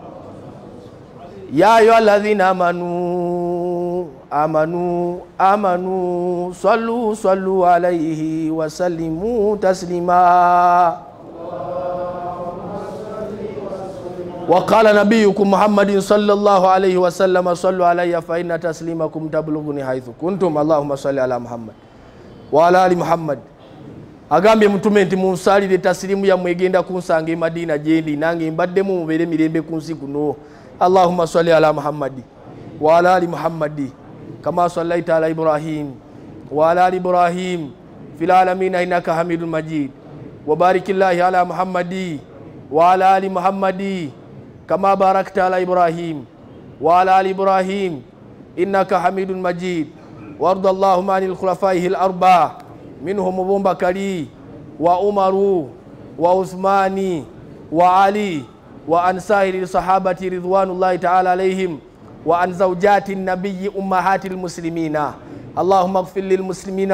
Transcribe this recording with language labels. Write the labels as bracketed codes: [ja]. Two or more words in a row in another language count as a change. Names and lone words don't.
[ar] يا أيها الذين آمنوا صلوا عليه وسلموا تسليما وقال نبيكم محمد صلى الله عليه وسلم صلوا علي فإن تسليمكم تبلغني حيث كنتم اللهم صل على محمد وعلى آل محمد [lg] agambye mutume nti munsalire taslimu yammwe egenda kunsanga e Madina gyendi nange mbaddemu mubeere mirembe ku nsi kuno [ar] اللهم صل على محمد وعلى آل محمد كما صليت على إبراهيم وعلى آل إبراهيم في العالمين إنك حميد مجيد وبارك الله على محمد وعلى آل محمد كما باركت على إبراهيم وعلى آل إبراهيم إنك حميد مجيد وارض اللهم عن خلفائه الأربعة منهم أبو بكر وعمر وعثمان وعلي وعن سائر الصحابة رضوان الله تعالى عليهم وعن زوجات النبي أمهات المسلمين اللهم اغفر للمسلمين